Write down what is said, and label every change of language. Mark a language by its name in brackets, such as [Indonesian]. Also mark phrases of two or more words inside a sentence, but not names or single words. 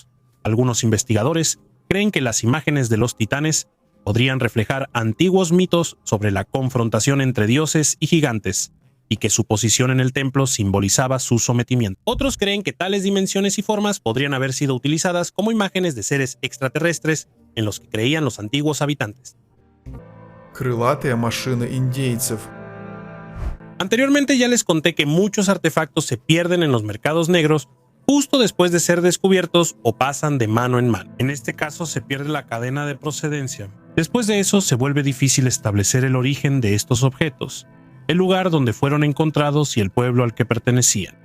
[Spanish] Algunos investigadores creen que las imágenes de los titanes podrían reflejar antiguos mitos sobre la confrontación entre dioses y gigantes, y que su posición en el templo simbolizaba su sometimiento. Otros creen que tales dimensiones y formas podrían haber sido utilizadas como imágenes de seres extraterrestres en los que creían los antiguos habitantes. [Russian] Крылатая машина индейцев. [Spanish] Anteriormente ya les conté que muchos artefactos se pierden en los mercados negros justo después de ser descubiertos o pasan de mano en mano. En este caso se pierde la cadena de procedencia. Después de eso se vuelve difícil establecer el origen de estos objetos, el lugar donde fueron encontrados y el pueblo al que pertenecían.